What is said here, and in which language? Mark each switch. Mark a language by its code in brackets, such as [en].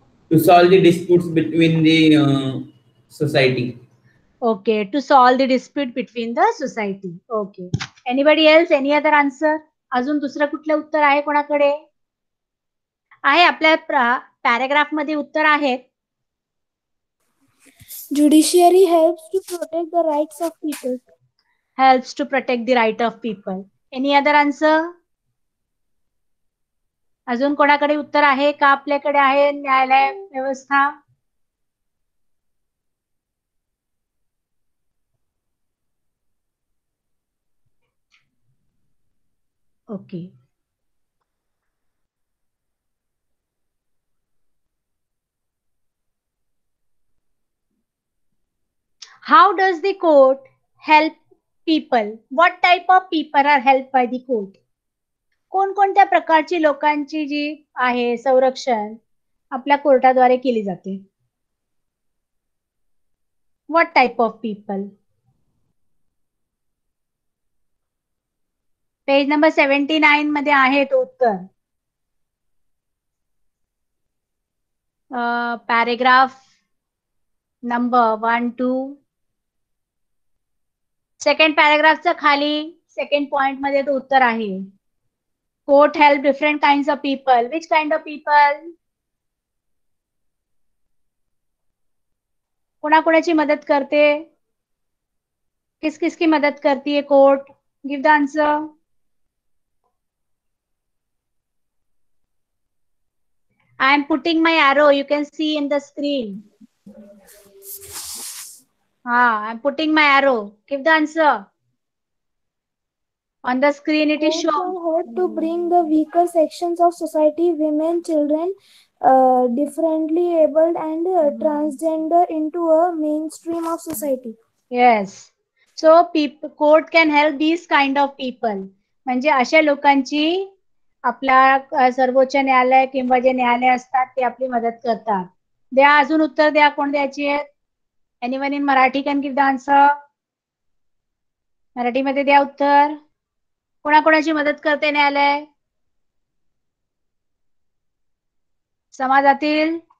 [en] To solve the disputes between the society. Okay, to solve the dispute between the society. Okay. Anybody else? Any other answer? [mr] अजून दुसरं कुठलं उत्तर आहे कोणाकडे? आहे आपल्या पॅराग्राफ मध्ये उत्तर आहेत. [en] Judiciary helps to protect the rights of people. Helps to protect the right of people. Any other answer? [mr] अजून कोणाकडे उत्तर आहे का? आपल्याकडे आहे न्यायालय व्यवस्था. Okay. [en] How does the court help people? What type of people are helped by the court? [mr] कोणकोणत्या प्रकारची लोकांची जी आहे संरक्षण आपल्या कोर्टाद्वारे केली जाते? [en] What type of people? [mr] Page number 79 मध्ये आहे तो उत्तर. Paragraph number 1 2. सेकंड पॅराग्राफच्या खाली सेकंड पॉइंट मध्ये तो उत्तर आहे. [en] Court help different kinds of people. Which kind of people? [mr] कोणाकोणाची मदत करते? [hi] किस किस की मदत करती है court? [en] Give the answer. I am putting my arrow. You can see in the screen. I am putting my arrow. Give the answer. On the screen it is shown. Help to bring the weaker sections of society, women, children, differently abled and transgender into a mainstream of society. Yes. So court can help these kind of people. [mr] म्हणजे अशा लोकांची आपल्या सर्वोच्च न्यायालय किंवा जे न्यायालय असतात ते आपली मदत करतात. द्या अजून उत्तर द्या. कोण द्यायची आहे? [en] Anyone in Marathi can give the answer. [mr] मराठीमध्ये द्या उत्तर. कोणाकोणाची मदत करते न्यायालय समाजातील?